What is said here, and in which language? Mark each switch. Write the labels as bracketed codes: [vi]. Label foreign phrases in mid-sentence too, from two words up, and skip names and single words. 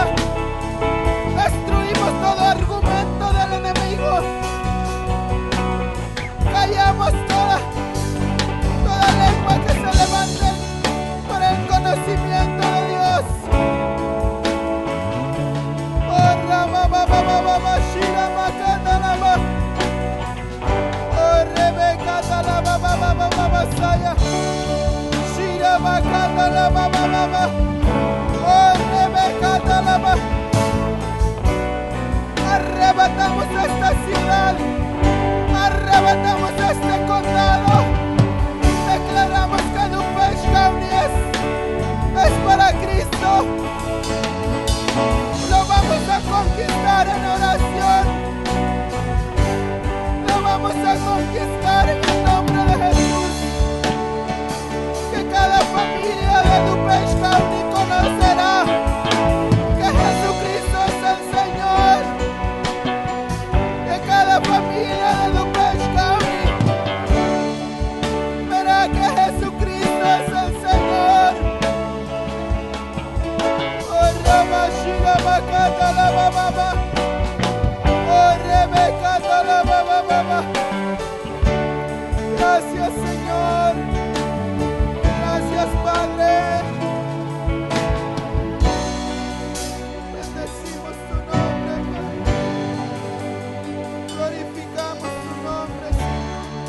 [es] Destruimos todo argumento del enemigo. Callamos toda lengua que se levante por el conocimiento de Dios. Oh, Rama, Baba, Baba, Shira, Makata, Lama. Oh, Rebeca, Talaba, Baba, Baba, Saya. Shira, Makata, Lama, Baba. Oh, Rebeca, Talaba. Arrebatamos esta ciudad. Arrebatamos este condado. Declaramos que Dupesh County es para Cristo. Lo vamos a conquistar en oración. para conquistar en el nombre de Jesús. Que cada familia de DuPage County conocerá que Jesucristo es el Señor. Que cada familia de DuPage County verá que Jesucristo es el Señor. Oh, Ramashira Makata la Baba. Oh, Rebecata la Baba. Gracias, Señor. Gracias, Padre. Bendecimos tu nombre, Padre. Glorificamos tu nombre, Señor.